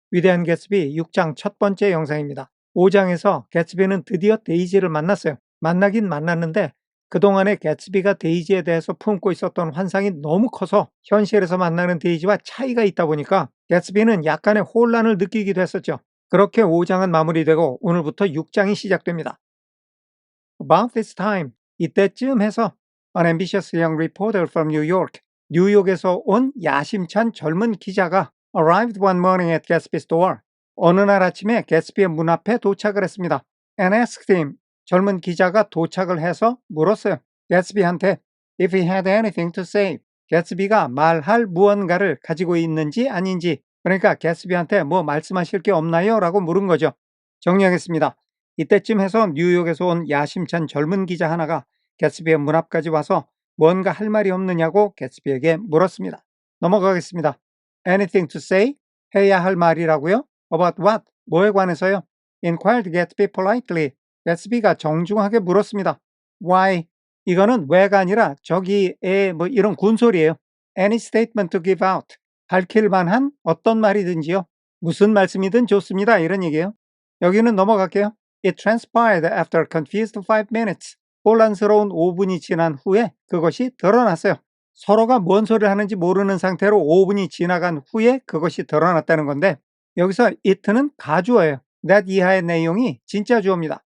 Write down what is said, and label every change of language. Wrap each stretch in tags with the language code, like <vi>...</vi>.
<ko>위대한 개츠비 6장 첫 번째 영상입니다. 5장에서 개츠비는 드디어 데이지를 만났어요. 만나긴 만났는데 그동안에 개츠비가 데이지에 대해서 품고 있었던 환상이 너무 커서 현실에서 만나는 데이지와 차이가 있다 보니까 개츠비는 약간의 혼란을 느끼기도 했었죠. 그렇게 5장은 마무리되고 오늘부터 6장이 시작됩니다.</ko> <en>About this time,</en> <ko>이때쯤 해서</ko> <en>an ambitious young reporter from New York,</en> <ko>뉴욕에서 온 야심찬 젊은 기자가</ko> <en>arrived one morning at Gatsby's door.</en> <ko>어느 날 아침에 개츠비의 문 앞에 도착을 했습니다.</ko> <en>And asked him,</en> <ko>젊은 기자가 도착을 해서 물었어요.</ko> <en>개츠비한테 if he had anything to say.</en> <ko>개츠비가 말할 무언가를 가지고 있는지 아닌지, 그러니까 개츠비한테 뭐 말씀하실 게 없나요? 라고 물은 거죠. 정리하겠습니다. 이때쯤 해서 뉴욕에서 온 야심찬 젊은 기자 하나가 개츠비의 문 앞까지 와서 뭔가 할 말이 없느냐고 개츠비에게 물었습니다. 넘어가겠습니다.</ko> <en>Anything to say?</en> <ko>해야 할 말이라고요?</ko> <en>About what?</en> <ko>뭐에 관해서요?</ko> <en>Inquired Gatsby politely.</en> <ko>개츠비가 정중하게 물었습니다.</ko> <en>Why?</en> <ko>이거는 왜가 아니라 저기에 뭐 이런 군소리예요.</ko> <en>Any statement to give out.</en> <ko>밝힐 만한 어떤 말이든지요. 무슨 말씀이든 좋습니다. 이런 얘기예요. 여기는 넘어갈게요.</ko> <en>It transpired after a confused 5 minutes.</en> <ko>혼란스러운 5분이 지난 후에 그것이 드러났어요. 서로가 뭔 소리를 하는지 모르는 상태로 5분이 지나간 후에 그것이 드러났다는 건데, 여기서 it는 가주어예요. that 이하의 내용이 진짜 주어입니다.</ko>